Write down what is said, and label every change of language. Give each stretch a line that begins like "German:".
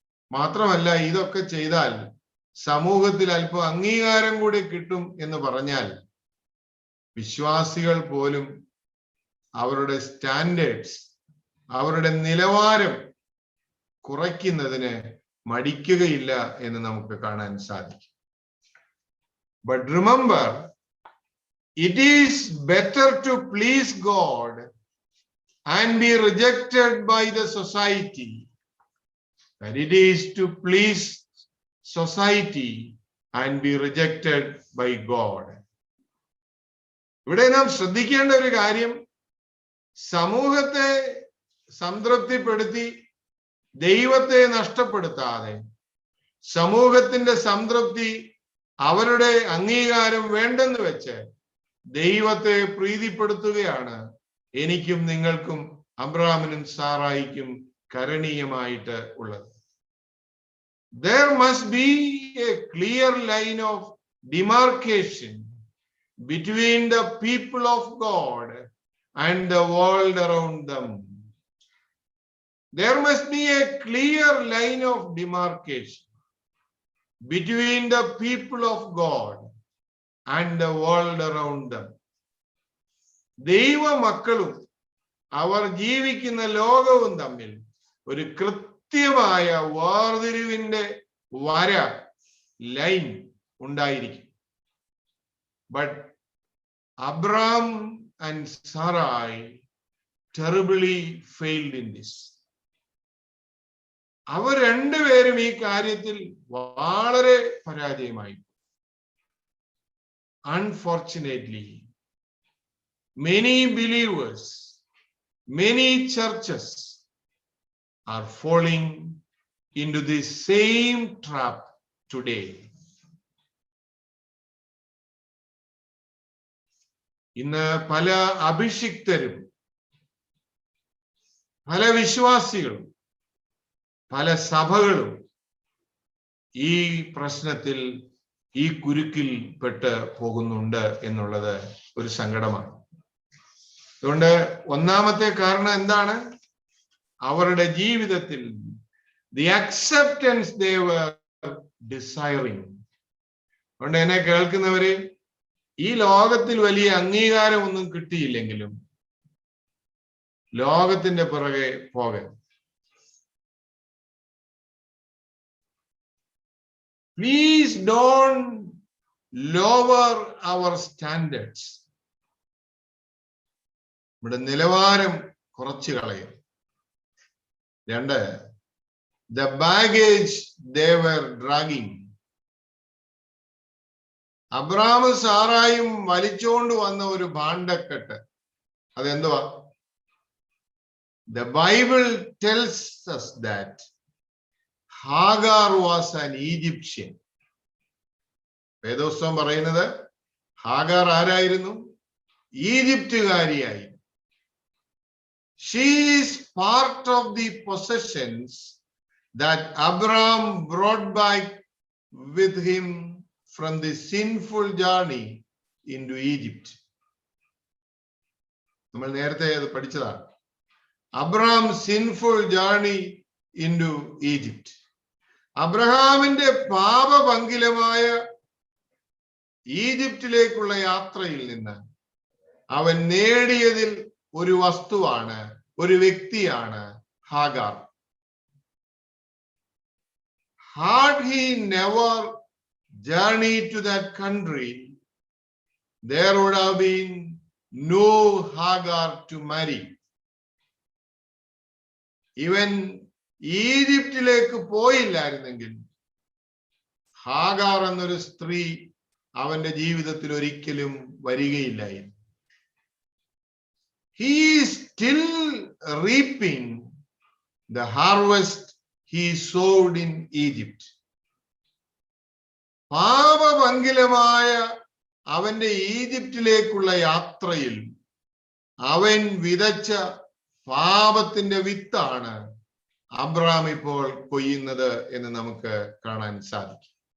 Malayalam: മാത്രമല്ല, ഇതൊക്കെ ചെയ്താൽ സമൂഹത്തിൽ അല്പം അംഗീകാരം കൂടി കിട്ടും എന്ന് പറഞ്ഞാൽ വിശ്വാസികൾ പോലും അവരുടെ സ്റ്റാൻഡേർഡ്സ്, അവരുടെ നിലവാരം കുറയ്ക്കുന്നതിന് മടിക്കുകയില്ല എന്ന് നമുക്ക് കാണാൻ സാധിക്കും.
English: But remember, it is better to please God and be rejected by the society than it is to please society and be rejected by God.
Malayalam: ഇവിടെ നാം ശ്രദ്ധിക്കേണ്ട ഒരു കാര്യം, സമൂഹത്തെ സംതൃപ്തിപ്പെടുത്തി ദൈവത്തെ നഷ്ടപ്പെടുത്താതെ, സമൂഹത്തിന്റെ സംതൃപ്തി, അവരുടെ അംഗീകാരം വേണ്ടെന്ന് വെച്ച് ദൈവത്തെ പ്രീതിപ്പെടുത്തുകയാണ് എനിക്കും നിങ്ങൾക്കും അബ്രഹാമിനും സാറായിക്കും കരണീയമായിട്ട് ഉള്ളത്.
English: There must be a clear line of demarcation between the people of God and the world around them. There must be a clear line of demarcation between the people of God and the world around them.
Malayalam: ദൈവ മക്കളും അവർ ജീവിക്കുന്ന ലോകവും തമ്മിൽ ഒരു കൃത്യമായ വേർതിരിവിന്റെ വര, line ഉണ്ടായിരിക്കും.
English: But Abraham and Sarai terribly failed in this.
Malayalam: അവർ രണ്ടുപേരും ഈ കാര്യത്തിൽ വളരെ പരാജയമായി.
English: Unfortunately, many believers, many churches are falling into this same trap today.
Malayalam: ഇന്ന് പല അഭിഷിക്തരും, പല വിശ്വാസികളും, പല സഭകളും ഈ പ്രശ്നത്തിൽ, ഈ കുരുക്കിൽ പെട്ട് പോകുന്നുണ്ട് എന്നുള്ളത് ഒരു സങ്കടമാണ്. അതുകൊണ്ട് ഒന്നാമത്തെ കാരണം എന്താണ്? അവരുടെ ജീവിതത്തിൽ
English: the acceptance they were desiring.
Malayalam: അതുകൊണ്ട് എന്നെ കേൾക്കുന്നവരെ, ഈ ലോകത്തിൽ വലിയ അംഗീകാരം ഒന്നും കിട്ടിയില്ലെങ്കിലും ലോകത്തിന്റെ പുറകെ പോകരുത്.
English: Please don't lower our standards.
Malayalam: ഇവിടെ നിലവാരം കുറച്ചു കളയും. രണ്ട്,
English: the baggage they were dragging.
Malayalam: അബ്രഹാമും സാറായും വലിച്ചോണ്ട് വന്ന ഒരു ഭാണ്ഡക്കെട്ട്, അതെന്തുവാ?
English: The Bible tells us that Hagar was an Egyptian.
Malayalam: വേദോസ്തവം പറയുന്നത് ഹാഗാർ ആരായിരുന്നു? ഈജിപ്തുകാരിയായി.
English: She is part of the possessions that Abraham brought back with him from the sinful journey into Egypt.
Malayalam: നമ്മൾ നേരത്തെ അത് പഠിച്ചതാണ്.
English: Abraham's sinful journey into Egypt.
Malayalam: അബ്രഹാമിന്റെ പാപപങ്കിലമായ ഈജിപ്തിലേക്കുള്ള യാത്രയിൽ നിന്ന് അവൻ നേടിയതിൽ ഒരു വസ്തുവാണ്, ഒരു വ്യക്തിയാണ് Hagar.
English: Had he never journeyed to that country, there would have been no Hagar to marry.
Malayalam: ഇവൻ ഈജിപ്തിലേക്ക് പോയില്ലായിരുന്നെങ്കിൽ ഹാഗാർ എന്നൊരു സ്ത്രീ അവന്റെ ജീവിതത്തിൽ ഒരിക്കലും വരികയില്ലായിരുന്നു.
English: He is still reaping the harvest he sowed in Egypt.
Malayalam: പാപപങ്കിലമായ അവന്റെ ഈജിപ്തിലേക്കുള്ള യാത്രയിൽ അവൻ വിതച്ച പാപത്തിന്റെ വിത്താണ് അബ്രഹാം ഇപ്പോൾ കൊയ്യുന്നത് എന്ന് നമുക്ക് കാണാൻ സാധിക്കും.